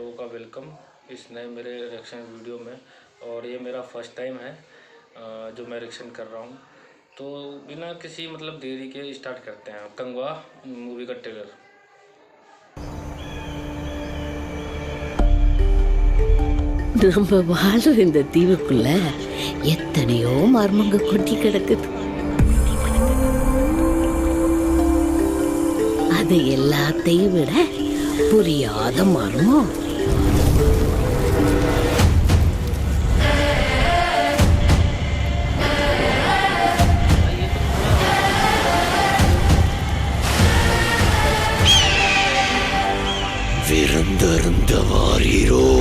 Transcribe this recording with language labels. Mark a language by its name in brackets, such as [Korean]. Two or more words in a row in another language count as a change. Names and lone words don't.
[Hindi] वेलकम इस नए मेरे [English] reaction video [Hindi] में। और ये मेरा [English] first time [Hindi] है जो मैं रिएक्शन कर रहा हूँ। तो बिना किसी मतलब देरी के स्टार्ट करते हैं कंगवा मूवी का ट्रेलर। [Tamil] நம்ம வாழ்ற இந்த தீவுக்குள்ள எத்தனையோ மர்மங்க கொட்டி கிடக்குது. அது எல்லாத்தையும் விட புரியாத மர்மம் விருந்தருந்த வாரீரோ.